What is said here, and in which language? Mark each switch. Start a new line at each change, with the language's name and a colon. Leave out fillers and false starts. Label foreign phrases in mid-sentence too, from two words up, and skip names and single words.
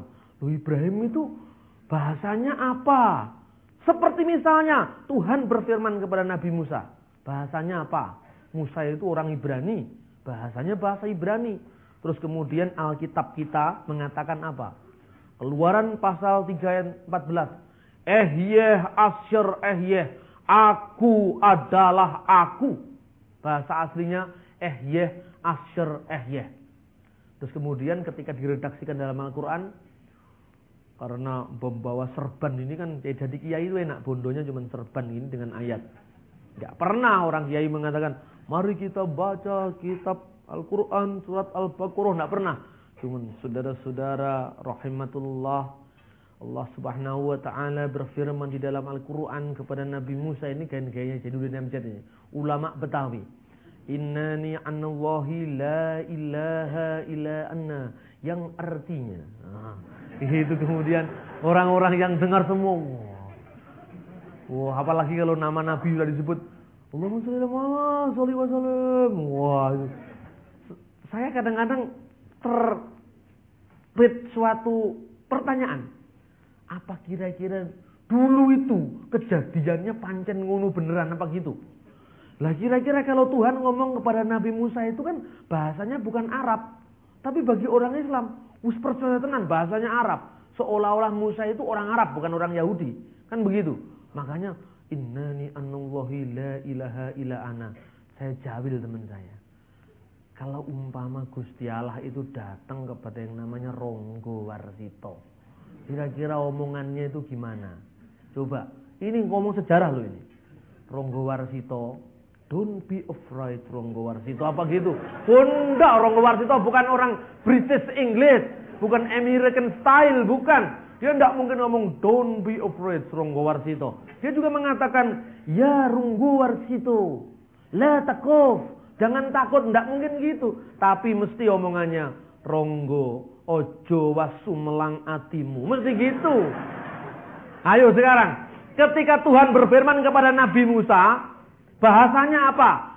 Indonesian: Loh, Ibrahim itu bahasanya apa? Seperti misalnya Tuhan berfirman kepada Nabi Musa. Bahasanya apa? Musa itu orang Ibrani. Bahasanya bahasa Ibrani. Terus kemudian Alkitab kita mengatakan apa? Keluaran pasal 3 ayat 14.
Hebrew: אהיה אשר אהיה.
Indonesian: Aku adalah aku. Bahasa aslinya
Hebrew: אהיה אשר אהיה.
Indonesian: Terus kemudian ketika diredaksikan dalam Al-Quran, karena membawa serban ini kan jadi kiai itu enak, bondonya cuma serban ini dengan ayat. Gak pernah orang kiai mengatakan, mari kita baca kitab Al-Quran surat Al-Baqarah. Gak pernah. Cuman saudara-saudara rahimatullah, Allah
Arabic: سبحانه وتعالى
Indonesian: berfirman di dalam Al-Quran kepada Nabi Musa. Ini gaya-gayanya jadi udah ulama Betawi.
Arabic: إنني أنا الله لا إله إلا أنا.
Indonesian: Yang artinya, itu kemudian orang-orang yang dengar semua, wah, apalagi kalau nama Nabi sudah disebut,
Arabic: اللهم صل وسلم.
Indonesian: Wah, saya kadang-kadang terbeat suatu pertanyaan. Apa kira-kira dulu itu kejadiannya
Javanese: pancen ngono beneran
Indonesian: apa gitu? Lah kira-kira kalau Tuhan ngomong kepada Nabi Musa itu kan bahasanya bukan Arab, Tapi bagi orang Islam,
Javanese: wis percaya tenan
Indonesian: bahasanya Arab. Seolah-olah Musa itu orang Arab, bukan orang Yahudi. Kan begitu. Makanya,
Arabic: إنني أنا الله لا إله إلا أنا.
Indonesian: Saya jawil teman saya. Kalau umpama Gusti Allah itu datang kepada yang namanya Ronggo Warsito, kira-kira omongannya itu gimana? Coba, ini ngomong sejarah loh ini. Ronggo Warsito,
English: don't be afraid Ronggo Warsito,
Indonesian: apa gitu? Enggak, Ronggo Warsito bukan orang
English: British English,
Indonesian: bukan
English: American style,
Indonesian: bukan. Dia tidak mungkin ngomong
English: don't be afraid
Indonesian: Ronggo Warsito. Dia juga mengatakan, ya Ronggo Warsito,
Arabic: لا تخف.
Indonesian: Jangan takut, tidak mungkin gitu. Tapi mesti omongannya, Ronggo,
Javanese: ojo wasu melang atimu.
Indonesian: Mesti gitu. Ayo sekarang, ketika Tuhan berfirman kepada Nabi Musa, bahasanya apa?